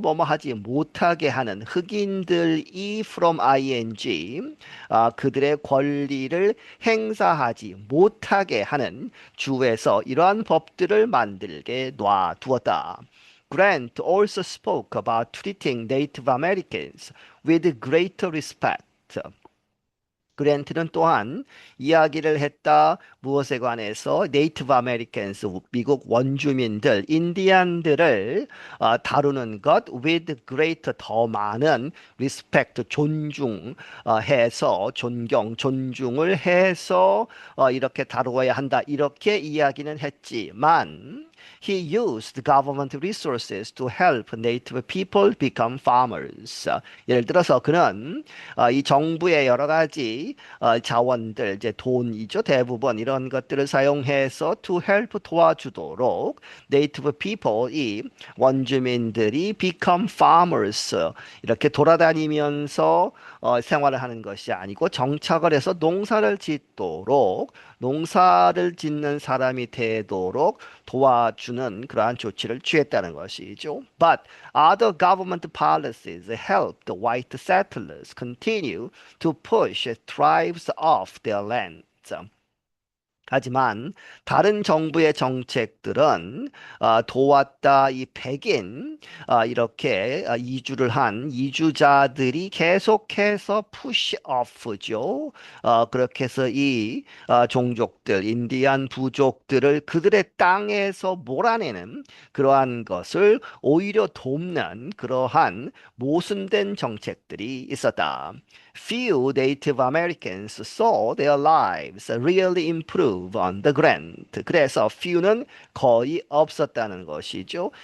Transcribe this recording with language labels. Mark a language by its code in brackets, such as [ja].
[ko] 뭐뭐 하지 못하게 하는 흑인들이 from ing 그들의 권리를 행사하지 못하게 하는 주에서 이러한 법들을 만들게 놔두었다. [en] Grant also spoke about treating Native Americans with greater respect. [ko] 그랜트는 또한 이야기를 했다. 무엇에 관해서 네이티브 아메리칸스 미국 원주민들 인디안들을 다루는 것 [en] with greater [ko] 더 많은 [en] respect [ko] 존중해서 존경 존중을 해서 이렇게 다루어야 한다. 이렇게 이야기는 했지만 [en] He used government resources to help native people become farmers. [ko] 예를 들어서 그는 이 정부의 여러 가지 자원들, 이제 돈이죠. 대부분 이런 것들을 사용해서 [en] to help [ko] 도와주도록 [en] native people, [ko] 이 원주민들이 [en] become farmers, [ko] 이렇게 돌아다니면서 생활을 하는 것이 아니고 정착을 해서 농사를 짓도록 농사를 짓는 사람이 되도록 도와주는 그러한 조치를 취했다는 것이죠. [en] But other government policies helped white settlers continue to push tribes off their lands. [ko] 하지만 다른 정부의 정책들은 도왔다 이 백인 이렇게 이주를 한 이주자들이 계속해서 푸시오프죠. 그렇게 해서 이 종족들, 인디안 부족들을 그들의 땅에서 몰아내는 그러한 것을 오히려 돕는 그러한 모순된 정책들이 있었다. [en] Few Native Americans saw their lives really improve on the grant. [ko] 그래서 few는 거의 없었다는 것이죠.